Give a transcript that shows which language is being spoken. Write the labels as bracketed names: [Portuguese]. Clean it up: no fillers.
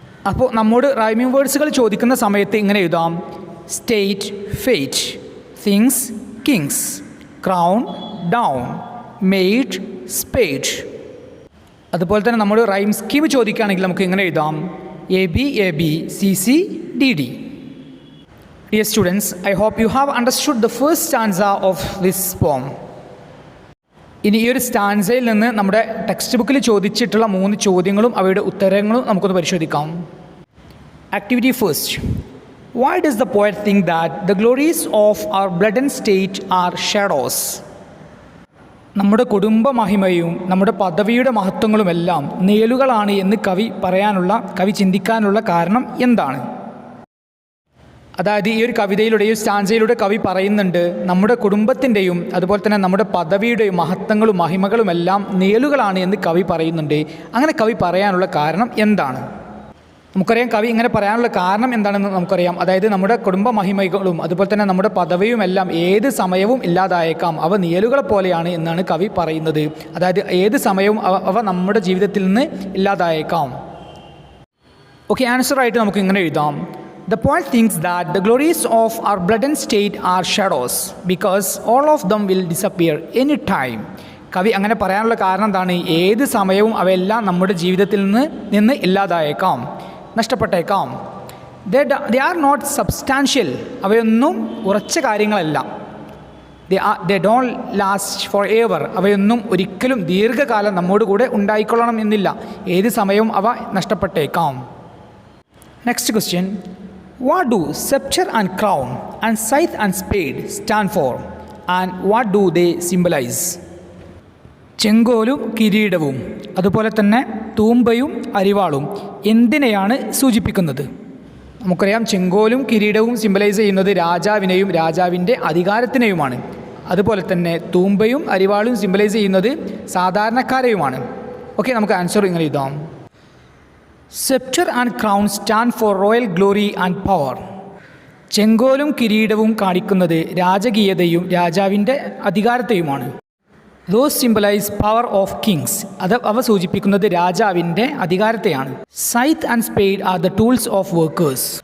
[Malayalam] അപ്പോൾ നമ്മോട് റൈമിംഗ് വേർഡ്സുകൾ ചോദിക്കുന്ന സമയത്ത് ഇങ്ങനെ എഴുതാം: state, fate, things, Kings, crown, down, made, spade. അതുപോലെ തന്നെ നമ്മോട് റൈം സ്കീം ചോദിക്കുകയാണെങ്കിൽ നമുക്ക് ഇങ്ങനെ എഴുതാം: AB AB CC DD. [English] Dear students, I hope you have understood the first stanza of this poem. [Malayalam] ഇനി ഈ ഒരു സ്റ്റാൻസയിൽ നിന്ന് നമ്മുടെ ടെക്സ്റ്റ് ബുക്കിൽ ചോദിച്ചിട്ടുള്ള 3 ചോദ്യങ്ങളും അവയുടെ ഉത്തരങ്ങളും നമുക്കൊന്ന് പരിശോധിക്കാം. [English] Activity first. Why does the poet think that the glories of our blood and state are shadows? [Malayalam] നമ്മുടെ കുടുംബ മഹിമയും നമ്മുടെ പദവിയുടെ മഹത്വങ്ങളുമെല്ലാം നിഴലുകളാണ് എന്ന് കവി ചിന്തിക്കാനുള്ള കാരണം എന്താണ്? അതായത് ഈ ഒരു കവിതയിലൂടെ സ്റ്റാൻസയിലൂടെ കവി പറയുന്നുണ്ട്, നമ്മുടെ കുടുംബത്തിൻ്റെയും അതുപോലെ തന്നെ നമ്മുടെ പദവിയുടെയും മഹത്വങ്ങളും മഹിമകളുമെല്ലാം നിഴലുകളാണ് എന്ന് കവി പറയുന്നുണ്ട്. അങ്ങനെ കവി പറയാനുള്ള കാരണം എന്താണ്? നമുക്കറിയാം കവി ഇങ്ങനെ പറയാനുള്ള കാരണം എന്താണെന്ന് നമുക്കറിയാം. അതായത് നമ്മുടെ കുടുംബ മഹിമകളും അതുപോലെ തന്നെ നമ്മുടെ പദവിയുമെല്ലാം ഏത് സമയവും ഇല്ലാതായേക്കാം, അവ നിഴലുകളെ പോലെയാണ് എന്നാണ് കവി പറയുന്നത്. അതായത് ഏത് സമയവും അവ നമ്മുടെ ജീവിതത്തിൽ നിന്ന് ഇല്ലാതായേക്കാം. ഓക്കെ, ആൻസറായിട്ട് നമുക്ക് ഇങ്ങനെ എഴുതാം: [English] The poet thinks that the glories of our blood and state are shadows because all of them will disappear any time. [Malayalam] കവി അങ്ങനെ പറയാനുള്ള കാരണം എന്താണ്? ഏത് സമയവും അവയെല്ലാം നമ്മുടെ ജീവിതത്തിൽ നിന്ന് ഇല്ലാതായേക്കാം, നഷ്ടപ്പെട്ടേക്കാം. [English] They are not substantial. [Malayalam] അവയൊന്നും ഉറച്ച കാര്യങ്ങളല്ല. [English] They don't last forever. [Malayalam] അവയൊന്നും ഒരിക്കലും ദീർഘകാലം നമ്മോട് കൂടെ ഉണ്ടായിക്കൊള്ളണം എന്നില്ല. ഏത് സമയവും അവ നഷ്ടപ്പെട്ടേക്കാം. [English] Next question. What do scepter and crown and scythe and spade stand for, and what do they symbolize? [Malayalam] ചെങ്കോലും കിരീടവും അതുപോലെ തന്നെ തൂമ്പയും അരിവാളും എന്തിനെയാണ് സൂചിപ്പിക്കുന്നത്? നമുക്കറിയാം ചെങ്കോലും കിരീടവും സിംബലൈസ് ചെയ്യുന്നത് രാജാവിനെയും രാജാവിൻ്റെ അധികാരത്തിനെയുമാണ്. അതുപോലെ തന്നെ തൂമ്പയും അരിവാളും സിംബലൈസ് ചെയ്യുന്നത് സാധാരണക്കാരെയുമാണ്. ഓക്കെ, നമുക്ക് ആൻസർ ഇങ്ങനെ എഴുതാം: [English] Scepter and crown stand for royal glory and power. [Malayalam] ചെങ്കോലും കിരീടവും കാണിക്കുന്നത് രാജകീയതയും രാജാവിൻ്റെ അധികാരത്തെയുമാണ്. [English] Those symbolize power of kings. [Malayalam] അവ സൂചിപ്പിക്കുന്നത് രാജാവിൻ്റെ അധികാരത്തെയാണ്. [English] Scythe and spade are the tools of workers.